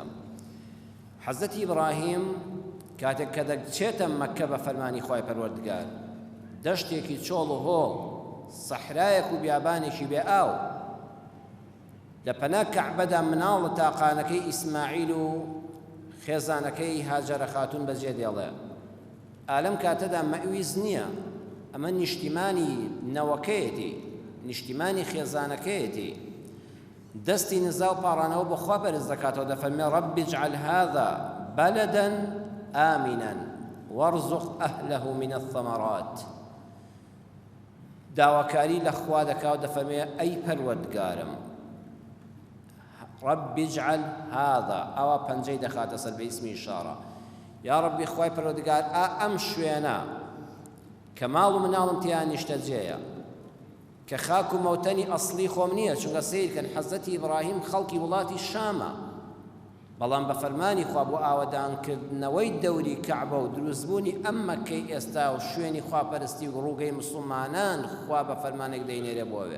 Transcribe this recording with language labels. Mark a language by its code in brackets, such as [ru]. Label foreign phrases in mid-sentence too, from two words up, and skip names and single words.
[ckb] حەزەتی ئیبراهیم کاتێک کە دەچێتە مەککە بە فەرمانی خوای پەروەردگار، دەشتێکی چۆڵ و هۆڵ، سەحرایەک و بیابانێکی بێ ئاو، لە پەنا کەعبەدا مناڵ لە تاقانەکەی ئیسماعیل و خێزانەکەی هاجەرە خاتون بەجێ دێڵێ. ئالەم کاتەدا مەویز نییە، ئەمە نیشتیمانی نەوەکەیەتی، نیشتیمانی خێزانەکەیەتی. دەستی نزا و پاڕانەوە بۆ خوا بەرز دەکاتەوە، دەفەرمێ [ar] رەبی اجعل هذا بەلەدە ئامینە وەرزق ئەهلەه من الثەمەرات. [ckb] داواکاری لە خوا دەکا و دەفەرمێ ئەی پەروەردگارم، [ar] ربي اجعل هذا [ckb] ئەوە پەنجەی دەخاتە سەر بە ئیسمی ئیشارە. یا ربی خوای پەروەردگار، ئەم شوێنە کە ماڵ و مناڵم تیان نیشتەجێیە، کە خاک و مەوتەنی ئەسڵی خۆم نییە، چونکە سیرکەن حەزەتی ئیبراهیم خەڵکی وڵاتی شامە، بەڵام بە فەرمانی خوا بۆ ئاوەدانکردنەوەی دەوری کەعبە و دروستبوونی ئەم مەککەی ئێستا و شوێنی خواپەرستی و ڕووگەی موسڵمانان خوا بە فەرمانێک دەینێرێ بۆوێ.